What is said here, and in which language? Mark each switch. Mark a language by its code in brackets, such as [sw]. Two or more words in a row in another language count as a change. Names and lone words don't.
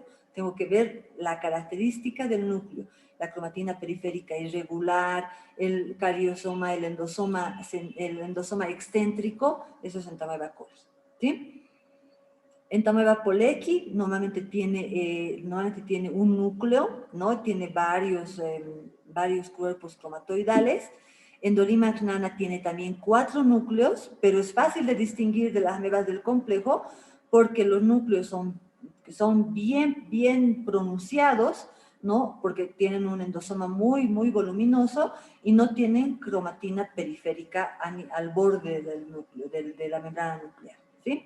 [es] Tengo que ver la característica del núcleo, la cromatina periférica irregular, el cariosoma, el endosoma excéntrico, eso es Entamoeba coli, ¿sí? Entamoeba polecki normalmente tiene un núcleo, ¿no? Tiene varios cuerpos cromatoidales. Endolimax nana tiene también 4 núcleos, pero es fácil de distinguir de las amebas del complejo porque los núcleos son bien pronunciados, ¿no? Porque tienen un endosoma muy voluminoso y no tienen cromatina periférica al borde del núcleo, de la membrana nuclear, ¿sí?